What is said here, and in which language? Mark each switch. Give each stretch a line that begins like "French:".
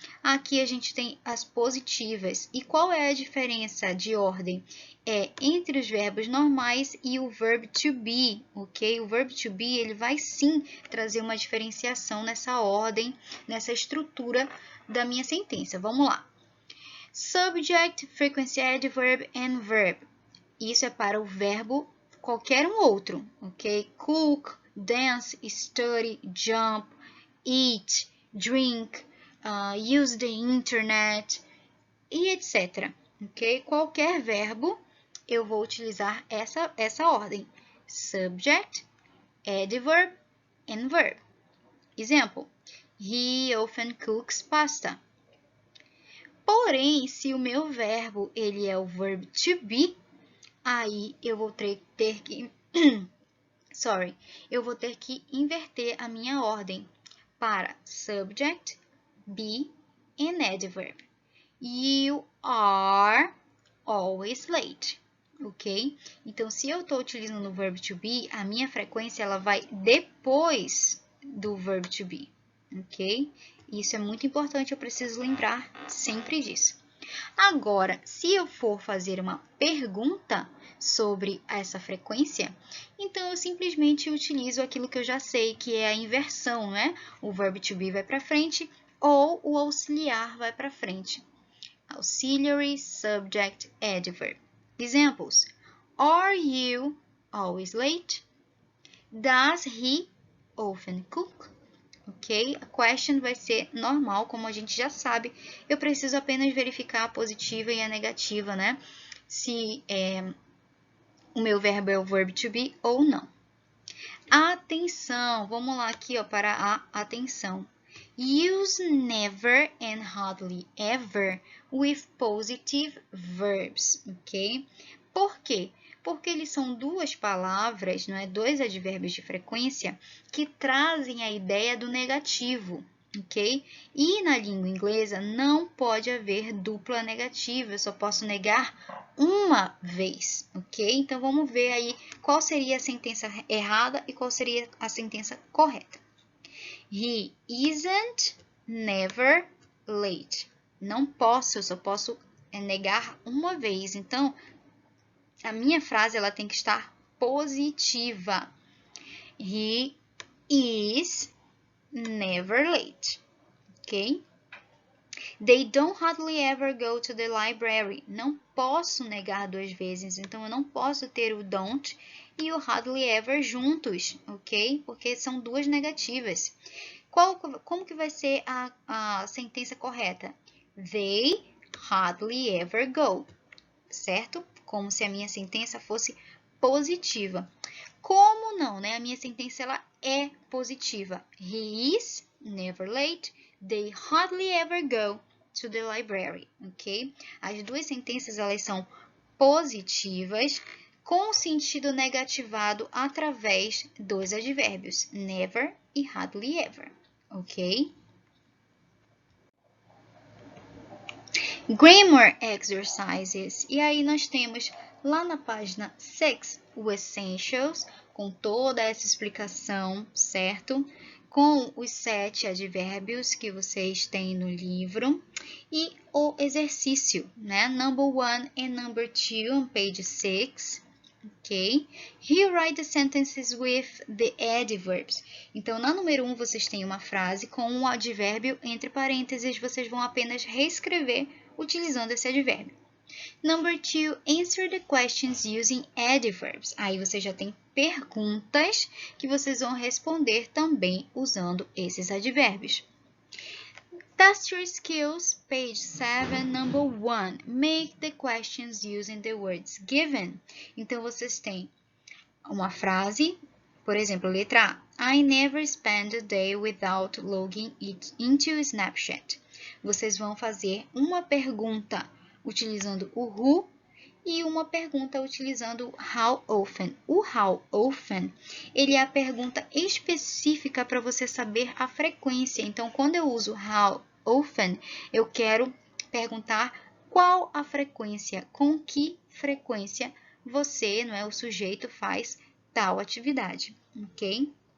Portuguese: Aqui a gente tem as positivas. E qual é a diferença de ordem? Entre os verbos normais e o verb to be, ok? O verb to be, ele vai sim trazer uma diferenciação nessa ordem, nessa estrutura da minha sentença. Vamos lá.
English: Subject, frequency adverb and verb.
Portuguese: Isso é para o verbo qualquer um outro, ok?
English: Cook, dance, study, jump, eat, drink, use the internet e etc. Ok?
Portuguese: Qualquer verbo, eu vou utilizar essa ordem.
English: Subject, adverb and verb. Example, he often cooks pasta.
Portuguese: Porém, se o meu verbo ele é o verb to be, aí eu vou ter que eu vou ter que inverter a minha ordem para subject, be and adverb.
English: You are always late, ok?
Portuguese: Então, se eu estou utilizando o verbo to be, a minha frequência ela vai depois do verbo to be, ok? Isso é muito importante, eu preciso lembrar sempre disso. Agora, se eu for fazer uma pergunta sobre essa frequência, então eu simplesmente utilizo aquilo que eu já sei, que é a inversão, né? O verbo to be vai para frente ou o auxiliar vai para frente.
English: Auxiliary, subject, adverb. Examples. Are you always late? Does he often cook? Ok?
Portuguese: A question vai ser normal, como a gente já sabe. Eu preciso apenas verificar a positiva e a negativa, né? Se o meu verbo é o verb to be ou não. Atenção! Vamos lá aqui ó, para a atenção.
English: Use never and hardly ever with positive verbs, ok?
Portuguese: Por quê? Porque eles são duas palavras, não é? Dois advérbios de frequência que trazem a ideia do negativo, ok? E na língua inglesa não pode haver dupla negativa, eu só posso negar uma vez, ok? Então vamos ver aí qual seria a sentença errada e qual seria a sentença correta.
English: He isn't never late.
Portuguese: Não posso, eu só posso negar uma vez. Então, a minha frase ela tem que estar positiva.
English: He is never late. Ok? They don't hardly ever go to the library.
Portuguese: Não posso negar duas vezes, então eu não posso ter o don't e o hardly ever juntos, ok? Porque são duas negativas. Como que vai ser a sentença correta?
English: They hardly ever go, certo?
Portuguese: Como se a minha sentença fosse positiva. Como não, né? A minha sentença ela é positiva.
English: He is never late. They hardly ever go to the library, ok?
Portuguese: As duas sentenças elas são positivas com sentido negativado através dos advérbios never e hardly ever, ok?
English: Grammar exercises.
Portuguese: E aí nós temos lá na página 6 o essentials, com toda essa explicação, certo? Com os 7 advérbios que vocês têm no livro.
English: E o exercício, né? Number 1 and number 2 on page 6. Ok? Here write the sentences with the adverbs.
Portuguese: Então, na número 1, vocês têm uma frase com um advérbio entre parênteses. Vocês vão apenas reescrever utilizando esse advérbio.
English: Number 2, answer the questions using adverbs.
Portuguese: Aí você já tem perguntas que vocês vão responder também usando esses advérbios.
English: Test your skills, page 7, number 1. Make the questions using the words given.
Portuguese: Então, vocês têm uma frase, por exemplo, letra A.
English: I never spend a day without logging it into Snapchat.
Portuguese: Vocês vão fazer uma pergunta utilizando o who e uma pergunta utilizando how often. O how often, ele é a pergunta específica para você saber a frequência. Então, quando eu uso how often, eu quero perguntar qual a frequência, com que frequência você, não é, o sujeito faz tal atividade, ok?